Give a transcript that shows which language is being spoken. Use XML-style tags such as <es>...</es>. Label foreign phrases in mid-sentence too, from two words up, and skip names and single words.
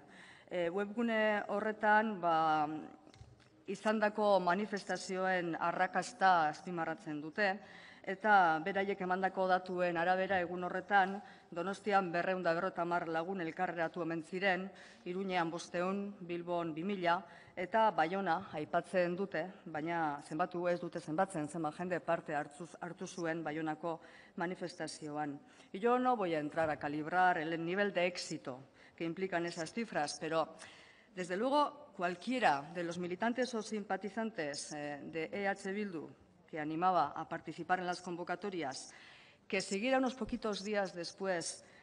<eu>Webgune horretan izandako manifestazioen arrakasta azpimarratzen dute, eta beraiek emandako datuen arabera egun horretan Donostian 250 lagun elkarreratu omen ziren, Iruñean 500, Bilbon 2000, eta Baiona aipatzen dute, baina zenbatu ez dute zenbatzen, zenbat jende parte hartu zuen Baionako manifestazioan.</eu> <es>Y yo no voy a entrar a calibrar el nivel de éxito que implican esas cifras, pero desde luego cualquiera de los militantes o simpatizantes de EH Bildu que animaba a participar en las convocatorias, que siguiera unos poquitos días después</es>